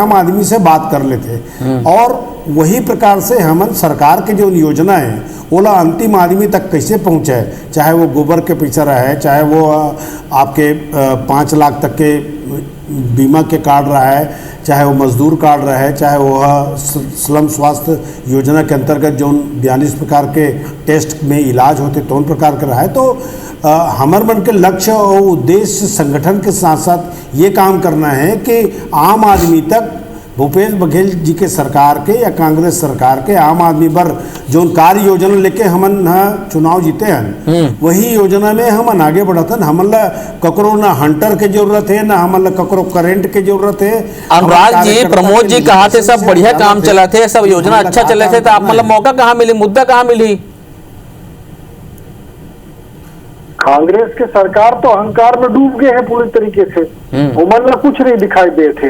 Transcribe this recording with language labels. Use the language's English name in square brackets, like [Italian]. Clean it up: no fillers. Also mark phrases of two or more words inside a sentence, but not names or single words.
[Chhattisgarhi] आम आदमी से बात कर लेते, और वही प्रकार से हमन सरकार के जो योजना है ओला अंतिम आदमी तक कैसे पहुँचाए, चाहे वो गोबर के पीछे रहे, चाहे वो आपके 5 लाख तक के बीमा के कार्ड रहा है, चाहे वो मजदूर कार्ड रहा है, चाहे वो स्लम स्वास्थ्य योजना के अंतर्गत जो 42 प्रकार के टेस्ट में इलाज होते तो उन प्रकार का रहा है। तो हमारे मन के लक्ष्य और उद्देश्य संगठन के साथ साथ ये काम करना है कि आम आदमी तक भूपेश बघेल जी के सरकार के या कांग्रेस सरकार के आम आदमी पर जो कार्य योजना लेके हमन चुनाव जीते हैं वही योजना में हमन आगे बढ़तन। हमन ला ककरो ना हंटर के जरूरत है, ना हमन ला ककरो करेंट के जरूरत है। अनुराग जी, प्रमोद जी कहा थे सब बढ़िया काम चला थे, सब योजना अच्छा चले थे, तो आप मतलब मौका कहाँ मिली, मुद्दा कहाँ मिली? कांग्रेस के सरकार तो अहंकार में डूब गए हैं पूरी तरीके से, उमर कुछ नहीं दिखाई दे थे।